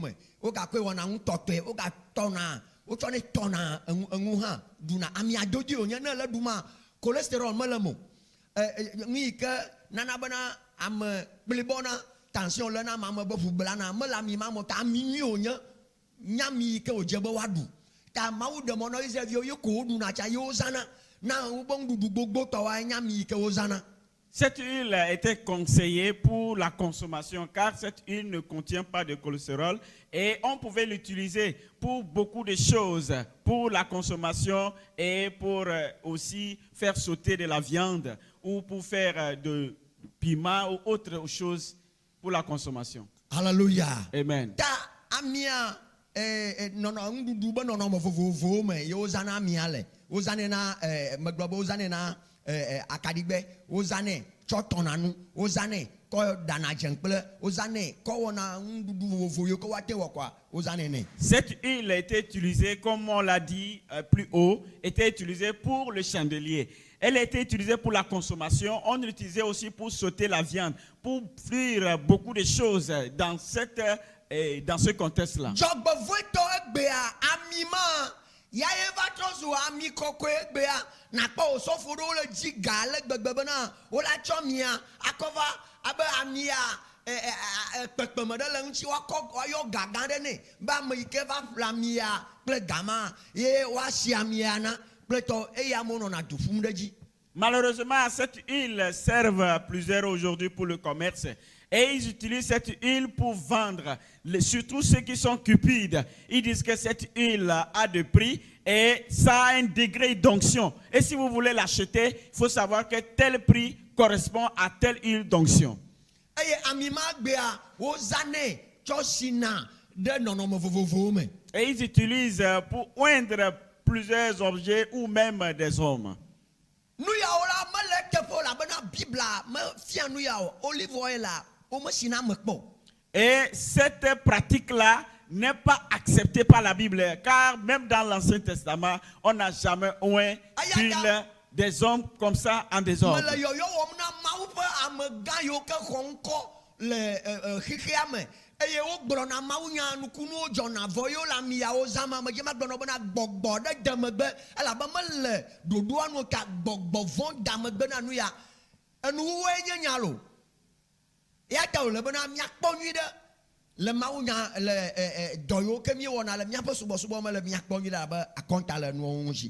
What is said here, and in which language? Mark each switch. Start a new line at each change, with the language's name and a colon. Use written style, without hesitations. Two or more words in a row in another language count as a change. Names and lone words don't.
Ewe: me wogakɔe wɔna ŋu tɔtɔe wogatɔna wotsɔ ne tɔna eŋu hã ɖuna ami adodi wònye ne le ɖuma cholesterol mele mo nui ke nana bena ame kplibɔna tension le na ame be ʋu blana mele ami ma mo ta ami nyui wònye nyami yi ke wòdze be woaɖu ta Mawu ɖe mɔ na Israelviwo ye ko woɖuna tsa ye wozãna na wobe ŋuɖuɖu gbogbo tɔwoa nyami yi ke wozãna.
French: Cette huile était conseillée pour la consommation car cette huile ne contient pas de cholestérol et on pouvait l'utiliser pour beaucoup de choses, pour la consommation et pour aussi faire sauter de la viande ou pour faire de piment ou autre chose pour la consommation. Alléluia. Amen.
Ewe: Ta amia nono ŋuɖuɖu be nɔnɔme vovovowo me ye wozãna amia le wozãnɛ na megblɔ be wozãnɛ na akaɖigbe wozãnɛ tsɔ tɔna nu wozãnɛ kɔ ɖana dzeŋkple wozãnɛ kɔ wɔna ŋuɖuɖu vovovo yiwo ke woate wɔ kɔa wozãnɛ nɛ.
French: Cette huile était utilisée, comme on l'a dit plus haut, était utilisée pour le chandelier. Elle était utilisée pour la consommation. On l'utilisait aussi pour sauter la viande, pour frire beaucoup de choses dans ce contexte-là.
Ewe: Dzɔgbevɔetɔ egbea ami ma ya ye va trɔ zu ami kɔkɔe egbea nakpɔ osɔfo ɖewo le dzi ga le gbegbe bena wola tsɔ mia akɔ va abe amia kpekpeme ɖe le ŋuti woayɔ ga gã ɖe nɛ be ame yi ke va ƒle amia kple gama ye woasi amia na kple tɔ eye amewo nɔna du ƒum ɖe dzi.
French: Malheureusement, cette huile sert plusieurs aujourd'hui pour le commerce. Et ils utilisent cette huile pour vendre. Surtout ceux qui sont cupides. Ils disent que cette huile a de prix et ça a un degré d'onction. Et si vous voulez l'acheter, il faut savoir que tel prix correspond à telle huile d'onction.
Ewe: Eye amima gbea wozãnɛ tsɔ sina ɖe nɔnɔme vovovowo me.
French: Et ils utilisent pour oindre plusieurs objets ou même des hommes.
Ewe: Nu yawo la mele teƒe o elabena Biblia me fia nu yawo
English: olive oil
Ewe: la wome sina me kpɔ.
French: Et cette pratique-là n'est pas acceptée par la Bible, car même dans l'Ancien Testament, on n'a jamais oint d'huile des hommes comme ça en désordre.
Ewe: Mele yɔyɔ wɔm na Mawu ƒe amegã yiwo ke xɔ ŋkɔ le xexea me eye wogblɔna mawunya nukunuwo dzɔna vɔ yewo le amiawo zãm amedze magblɔna bena gbɔgbɔ ɖe de megbe elabe mele ɖoɖoa nu ta gbɔgbɔ vɔ da megbe na nu ya enuwowoe nye nya lo ya ta wòle bena miakpɔ nyui ɖe le mawunya le dɔ yiwo ke miewɔna le miaƒe subɔsubɔ me le miakpɔ nyui ɖe abe akɔnta le nuwo ŋuti.